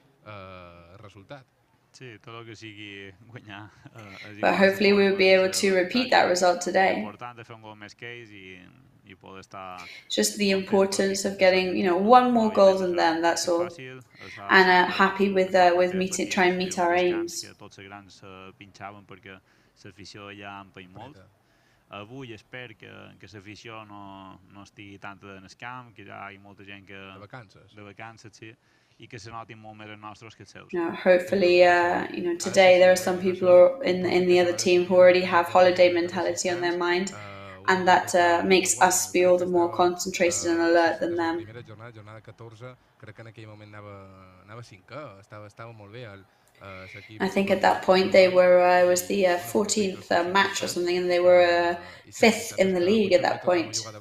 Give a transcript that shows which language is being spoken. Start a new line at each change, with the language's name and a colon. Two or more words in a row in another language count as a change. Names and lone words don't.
English: But hopefully we will be able to repeat that result today. Just the importance of getting, one more goal than them, that's all. And happy with trying to meet our aims.
Catalan: Avui espero que l'afició no estigui tanta en el camp, que ja hi ha molta gent de vacances, sí, i que se notin molt més els nostres que els seus.
English: Hopefully, today there are some people in the other team who already have holiday mentality on their mind, and that makes us be all the more concentrated and alert than them. I think at that point they were, it was the 14th match or something, and they were 5th in the league at that point.